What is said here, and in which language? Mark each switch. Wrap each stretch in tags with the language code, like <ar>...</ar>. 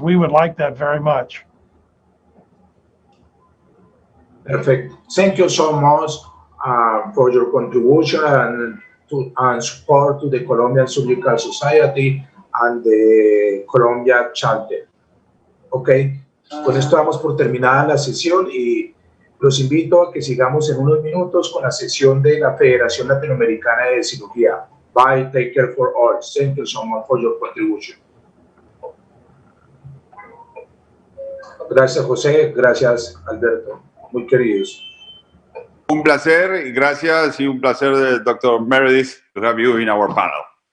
<en>We would like that very much. Perfect. Thank you so much for your contribution and support to the Colombian Surgical Society and the Colombia Chapter.</en> <es>Ok, con esto damos por terminada la sesión y los invito a que sigamos en unos minutos con la sesión de la Federación Latinoamericana de Cirugía.</es> <en>Bye. Take care for all. Thank you so much for your contribution.</en> <es>Gracias, José. Gracias, Alberto. Muy queridos. Un placer y gracias y un placer, Dr.</es> <en>Meredith, to have you in our panel.</en>